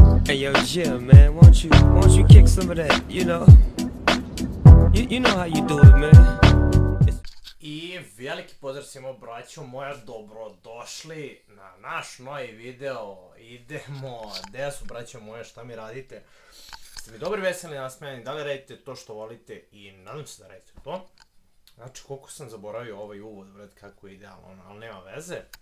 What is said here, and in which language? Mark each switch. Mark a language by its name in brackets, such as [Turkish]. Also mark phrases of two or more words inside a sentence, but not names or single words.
[English] Hey yo, Jim, man, won't you kick some of that, you know? You know how you do it, man. [Serbian] I veliki pozdrav svima braćo moja, dobrodošli na naš novi video. Idemo, gde su braćo moje, šta mi radite? Ste mi dobri, veseli, nasmejani, da li radite to što volite i nadam se da radite to. Znači koliko sam zaboravio ovaj uvod, vred kako je idealno, ali nema veze.